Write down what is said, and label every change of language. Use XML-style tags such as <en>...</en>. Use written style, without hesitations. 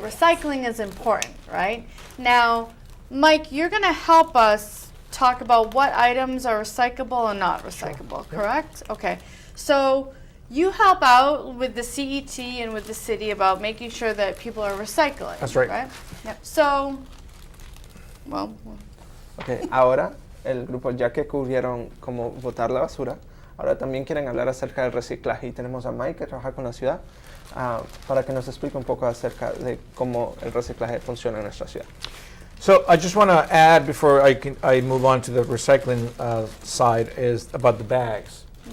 <en>Recycling is important, right? Now, Mike, you're going to help us talk about what items are recyclable and not recyclable, correct? Okay. So you help out with the CET and with the city about making sure that people are recycling. That's right. Yep. So, well,</en> <es>Okay, ahora el grupo, ya que cubrieron cómo botar la basura, ahora también quieren hablar acerca del reciclaje y tenemos a Mike que trabaja con la ciudad para que nos explique un poco acerca de cómo el reciclaje funciona en nuestra ciudad.</es> <en>So I just want to add before I move on to the recycling side is about the bags.</en>